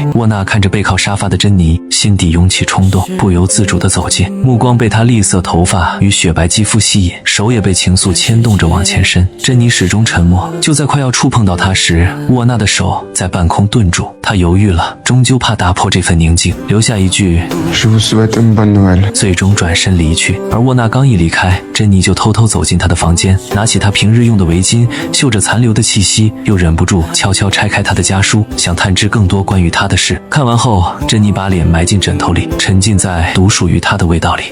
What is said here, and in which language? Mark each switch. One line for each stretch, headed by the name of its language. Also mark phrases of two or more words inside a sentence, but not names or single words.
Chinese: 沃纳看着背靠沙发的珍妮，心底涌起冲动，不由自主地走近，目光被她栗色头发与雪白肌肤吸引，手也被情愫牵动着往前伸。珍妮始终沉默，就在快要触碰到她时，沃纳的手在半空顿住，他犹豫了，终究怕打破这份宁静，留下一句
French: Je vous souhaite une bonne Noël，
Chinese: 最终转身离去。而沃纳刚一离开，珍妮就偷偷走进他的房间，拿起他平日用的围巾，嗅着残留的气息，又忍不住悄悄拆开他的家书，想探知更多关于他的事。看完后，珍妮把脸埋进枕头里，沉浸在独属于他的味道里。